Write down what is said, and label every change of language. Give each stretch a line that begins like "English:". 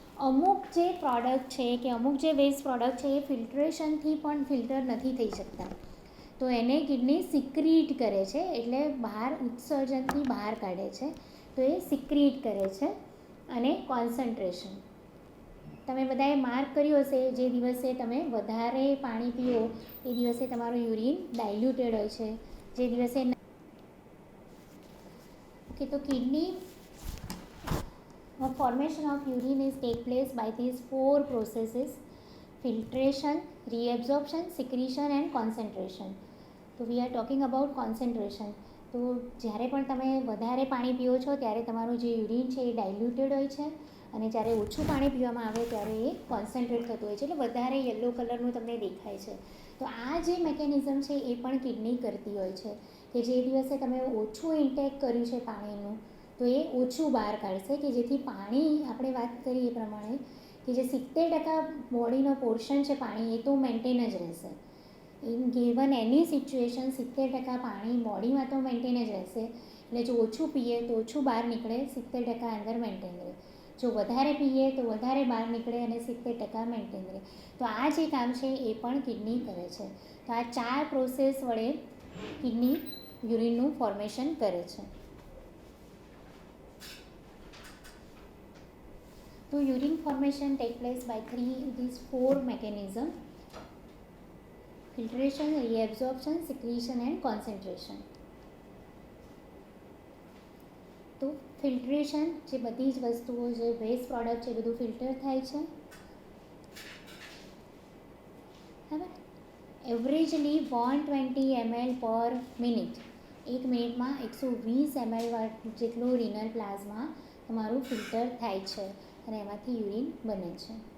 Gujarati: અમુક જે પ્રોડક્ટ છે કે અમુક જે વેસ્ટ પ્રોડક્ટ છે એ ફિલ્ટ્રેશનથી પણ ફિલ્ટર નથી થઈ શકતા, તો એને કિડની સિક્રીટ કરે છે, એટલે બહાર ઉત્સર્જનથી બહાર કાઢે છે. તો એ સિક્રીટ કરે છે. અને કોન્સન્ટ્રેશન, તમે બધાએ માર્ક કર્યું હશે, જે દિવસે તમે વધારે પાણી પીઓ એ દિવસે તમારું યુરિન ડાયલ્યુટેડ હોય છે, જે દિવસે ઓકે. તો kidney
English: formation of urine is take place by these 4 processes: filtration, reabsorption, secretion and concentration. તો we are talking about concentration.
Gujarati: તો જ્યારે પણ તમે વધારે પાણી પીઓ છો ત્યારે તમારું જે યુરિન છે એ ડાયલ્યુટેડ હોય છે, અને જ્યારે ઓછું પાણી પીવામાં આવે ત્યારે એ કોન્સન્ટ્રેટ થતું હોય છે, એટલે વધારે યલો કલરનું તમને દેખાય છે. તો આ જે મેકેનિઝમ છે એ પણ કિડની કરતી હોય છે, કે જે દિવસે તમે ઓછું ઇન્ટેક કર્યું છે પાણીનું, તો એ ઓછું બહાર કાઢશે, કે જેથી પાણી, આપણે વાત કરીએ એ પ્રમાણે કે જે 70% બોડીનો પોર્શન છે પાણી, એ તો મેન્ટેન જ રહેશે. ઇન ગિવન એની સિચ્યુએશન 70% પાણી બોડીમાં તો મેન્ટેન જ રહેશે. એટલે જો ઓછું પીએ તો ઓછું બહાર નીકળે, 70% અંદર મેન્ટેન રહે. જો વધારે પીએ તો વધારે બહાર નીકળે અને 70% મેન્ટેન રહે. તો આ જે કામ છે એ પણ કિડની કરે છે. તો આ 4 પ્રોસેસ વડે કિડની યુરિનનું ફોર્મેશન કરે છે.
English: તો urine formation take place by these 4 mechanism: filtration, reabsorption, secretion and concentration.
Gujarati: તો ફિલ્ટ્રેશન, જે બધી જ વસ્તુઓ, જે વેસ્ટ પ્રોડક્ટ છે એ બધું ફિલ્ટર થાય છે, બરાબર. એવરેજલી 120 ml પર મિનિટ, 1 મિનિટમાં 120 ml જેટલું રિનલ પ્લાઝમા તમારું ફિલ્ટર થાય છે અને એમાંથી યુરિન બને છે.